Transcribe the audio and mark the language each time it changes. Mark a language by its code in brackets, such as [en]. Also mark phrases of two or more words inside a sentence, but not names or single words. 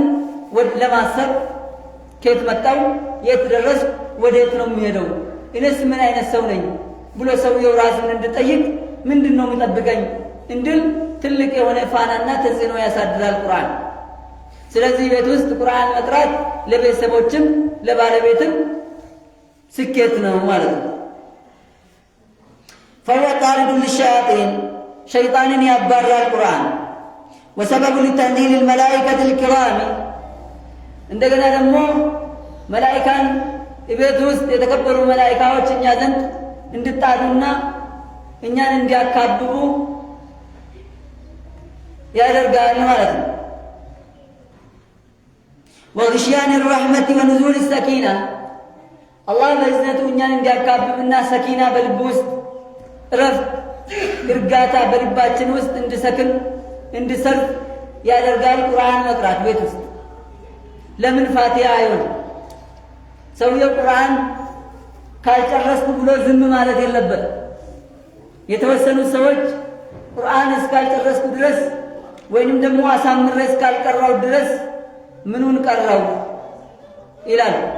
[am] ለማሰብ ከየት መጣው፣ የት ደረስ፣ ወዴት ነው የሚሄደው፣ እኔስ ምን አይነት ሰው ነኝ ብሎ ሰውየው ራሱን እንድጠይቅ ምንድን ነው የሚጠብቀኝ እንድል ትልቅ የሆነ ፋናና ተጽዕኖ ያሳድራል ቁርአን። ስለዚህ ቤት ውስጥ ቁርአን መቅራት ለቤተሰቦችም ለባለቤትም ስኬት ነው ማለት ነው። [ar] فهو طارد للشياطين شيطان يبرر القرآن وسبب لتنزيل الملائكة الكرام [am] እንደገና ደግሞ መላእክታን ቤት ውስጥ የተከበሩ መላእክቶች እኛ ዘንድ እንድጣዱና እኛን እንዲያካብቡ ያደርጋል ማለት ነው። [ar] وغشيان الرحمة ونزول السكينة [am] አላህ በእዝነቱ እኛን እንዲያካብብና ሰኪና በልብ ውስጥ እረፍት እርጋታ በልባችን ውስጥ እንዲሰክን እንዲሰርፍ ያደርጋል። ቁርአን መቅራት ቤት ውስጥ ለምን ፋቲሃ አይሆን? ሰውየው ቁርአን ካልጨረስኩ ብሎ ዝም ማለት የለበት። የተወሰኑ ሰዎች ቁርአን እስካልጨረስኩ ድረስ ወይንም ደግሞ አሳምሬ እስካልቀራው ድረስ ምኑን ቀራው ይላል።